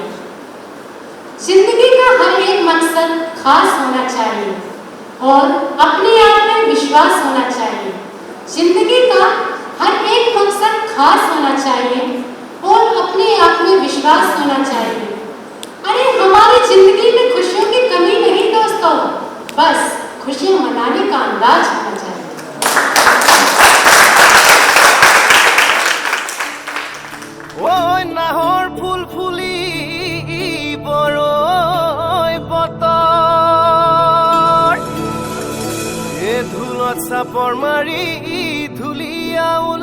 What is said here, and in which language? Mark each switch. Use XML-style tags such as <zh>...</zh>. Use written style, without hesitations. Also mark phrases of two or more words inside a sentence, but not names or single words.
<hi>जिंदगी का हर एक मकसद खास होना चाहिए और अपने आप में विश्वास होना चाहिए। जिंदगी का हर एक मकसद खास होना चाहिए और अपने आप में विश्वास होना चाहिए। अरे हमारी जिंदगी में खुशियों की कमी नहीं दोस्तों, बस खुशियां मनाने का अंदाज होना चाहिए।</hi> <as>নাহৰ ফুল ফুলি বৰৈ বতৰ এ ধুলত চাপৰ মাৰি ধুলিয়া</as>